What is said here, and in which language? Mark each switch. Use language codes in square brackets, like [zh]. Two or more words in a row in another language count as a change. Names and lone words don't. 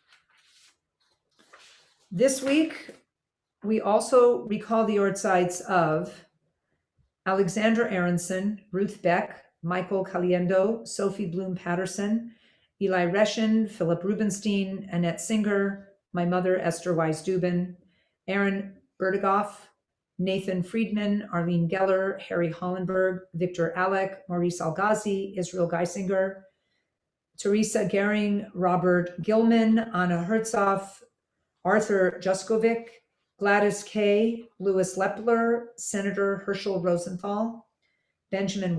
[en] This week, we also recall the yortsites of Alexandra Aronson, Ruth Beck, Michael Caliendo, Sophie Bloom Patterson, Eli Reshin, Philip Rubenstein, Annette Singer, my mother, Esther Wise Dubin, Aaron Berdigoff, Nathan Friedman, Arlene Geller, Harry Hollenberg, Victor Alec, Maurice Algazi, Israel Geisinger, Teresa Gehring, Robert Gilman, Anna Herzog, Arthur Juskovic, Gladys Kay, Louis Lepler, Senator Herschel Rosenthal, Benjamin